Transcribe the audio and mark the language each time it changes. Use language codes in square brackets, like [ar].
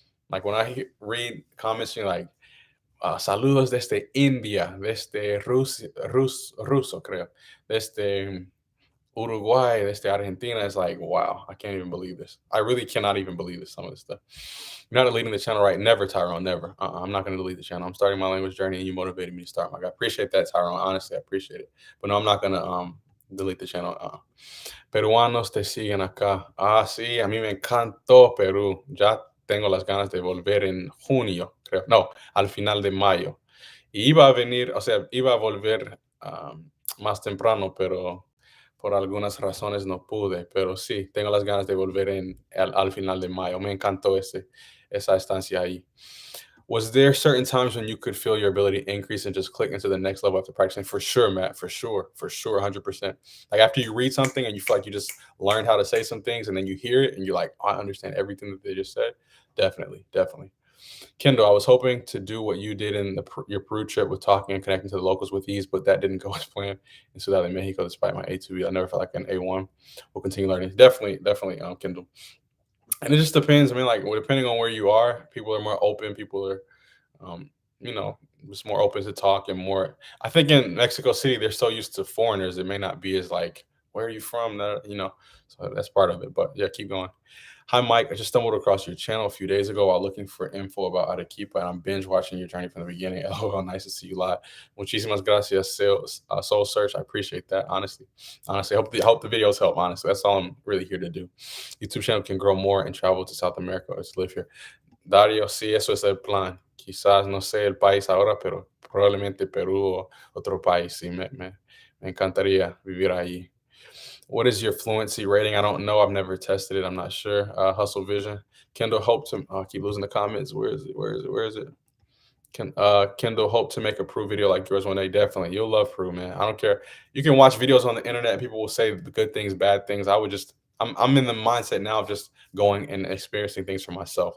[en] Like when I read comments, you're like, [es] saludos desde India, desde Rusia, Ruso, creo, desde Uruguay, desde Argentina. [en] It's like, wow, I can't even believe this. I really cannot even believe this, some of this stuff. You're not deleting the channel, right? Never, Tyrone, never. I'm not going to delete the channel. I'm starting my language journey, and you motivated me to start. I appreciate that, Tyrone. Honestly, I appreciate it. But no, I'm not going to delete the channel. [es] Peruanos te siguen acá. Ah, sí, a mí me encantó Perú. Ya tengo las ganas de volver en junio, creo. No, al final de mayo. Y iba a venir, o sea, iba a volver más temprano, pero por algunas razones no pude. Pero sí, tengo las ganas de volver al final de mayo. Me encantó esa estancia ahí. [en] Was there certain times when you could feel your ability increase and just click into the next level after practicing? For sure, Matt. For sure. 100%. Like after you read something and you feel like you just learned how to say some things, and then you hear it and you're like, oh, I understand everything that they just said. Definitely. Kendall, I was hoping to do what you did in your Peru trip with talking and connecting to the locals with ease, but that didn't go as planned in Ciudad de Mexico, despite my A2B. I never felt like an A1. We'll continue learning. Definitely, Kendall. And it just depends. I mean, like, well, depending on where you are, people are more open. People are, um, just more open to talk and more. I think in Mexico City, they're so used to foreigners, it may not be as like, where are you from? So that's part of it. But yeah, keep going. Hi, Mike. I just stumbled across your channel a few days ago while looking for info about Arequipa, and I'm binge watching your journey from the beginning. Oh, nice to see you live. [es] Muchísimas gracias, [en] Soul Search. I appreciate that. Honestly, I hope the videos help. Honestly, that's all I'm really here to do. YouTube channel can grow more and travel to South America or to live here. [es] Dario, sí, eso es el plan. Quizás no sé el país ahora, pero probablemente Perú o otro país. Sí, me encantaría vivir allí. [en] What is your fluency rating? I don't know. I've never tested it. I'm not sure. Hustle Vision. Kendall hope to keep losing the comments. Where is it? Kendall hope to make a Peru video like yours one day. Definitely. You'll love Peru, man. I don't care. You can watch videos on the internet and people will say the good things, bad things. I'm in the mindset now of just going and experiencing things for myself.